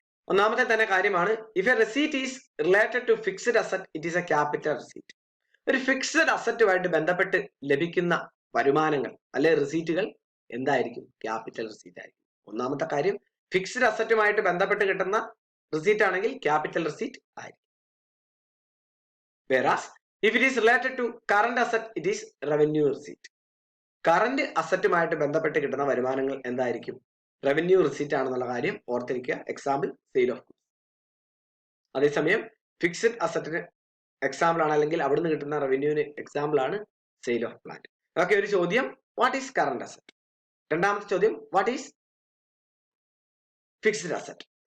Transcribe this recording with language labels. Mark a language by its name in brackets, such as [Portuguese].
[Malayalam] ഒന്നാമത്തെ തന്നെ കാര്യമാണ്, [English] If a receipt is related to fixed asset it is a capital receipt. [Malayalam] ഒരു fixed അസറ്റുമായിട്ട് ബന്ധപ്പെട്ട് ലഭിക്കുന്ന വരുമാനങ്ങൾ അല്ലെ റിസീറ്റുകൾ എന്തായിരിക്കും? ക്യാപിറ്റൽ റിസീറ്റ് ആയിരിക്കും. ഒന്നാമത്തെ കാര്യം, ഫിക്സഡ് അസറ്റുമായിട്ട് ബന്ധപ്പെട്ട് കിട്ടുന്ന റിസീറ്റ് ആണെങ്കിൽ ക്യാപിറ്റൽ റിസീറ്റ് ആയിരിക്കും. [English] Whereas if it is related to current asset it is revenue receipt. [Malayalam] Current അസറ്റുമായിട്ട് ബന്ധപ്പെട്ട് കിട്ടുന്ന വരുമാനങ്ങൾ എന്തായിരിക്കും? റവന്യൂ റിസീറ്റ് ആണെന്നുള്ള കാര്യം ഓർത്തിരിക്കുക. [English] Example sale of goods. [Malayalam] അതേസമയം ഫിക്സഡ് അസറ്റിന് എക്സാമ്പിൾ ആണ്, അല്ലെങ്കിൽ അവിടുന്ന് കിട്ടുന്ന റവന്യൂവിന് എക്സാമ്പിൾ ആണ് സെയിൽ ഓഫ് പ്ലാന്റ്. ഓക്കെ, ഒരു ചോദ്യം, [English] What is current asset? [Malayalam] രണ്ടാമത്തെ ചോദ്യം, [English] What is fixed asset?